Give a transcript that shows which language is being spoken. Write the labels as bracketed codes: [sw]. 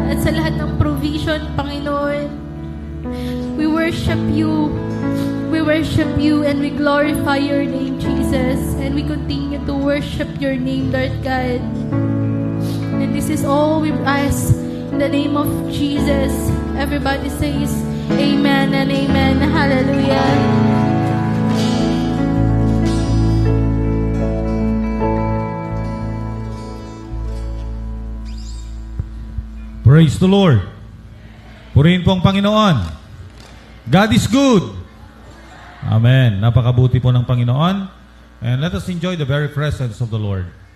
[tl] At sa lahat ng provision, Panginoon. [en] We worship you. We worship you and we glorify your name, Jesus. And we continue to worship your name, Lord God. And this is all we ask in the name of Jesus. Everybody says amen and amen. Hallelujah. Praise the Lord. [tl] Purihin po ang Panginoon. [en] God is good. [tl] Amen. Napakabuti po ng Panginoon. [en] And let us enjoy the very presence of the Lord.